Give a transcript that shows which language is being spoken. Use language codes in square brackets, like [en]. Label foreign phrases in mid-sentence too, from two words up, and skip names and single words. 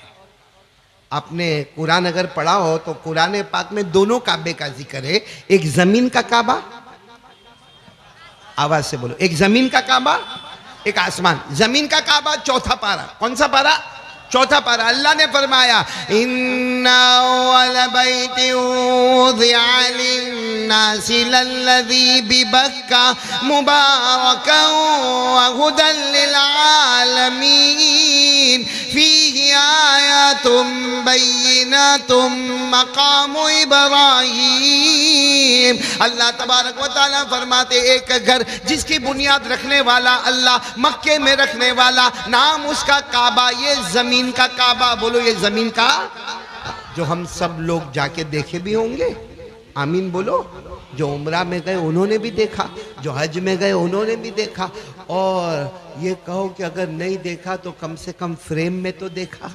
[hi] आपने कुरान अगर पढ़ा हो तो कुरान पाक में दोनों काबे का जिक्र है। एक जमीन का काबा, आवाज से बोलो, एक जमीन का काबा, एक आसमान। जमीन का काबा 4था पारा। कौन सा पारा? 4था पारा। अल्लाह ने फरमाया, [ar] إن أول بيت وضع للناس للذي ببكة مباركا وهدى للعالمين فيه آيات بينات مقام إبراهيم. الله تبارك وتعالى [hi] फरमाते, एक घर जिसकी बुनियाद रखने वाला अल्लाह, मक्के में रखने वाला, नाम उसका काबा, ये जमीन का काबा। बोलो, ये जमीन का, जो हम सब लोग जाके देखे भी होंगे। आमीन बोलो। जो उम्रा में गए उन्होंने भी देखा, जो हज में गए उन्होंने भी देखा, और ये कहो कि अगर नहीं देखा तो कम से कम फ्रेम में तो देखा।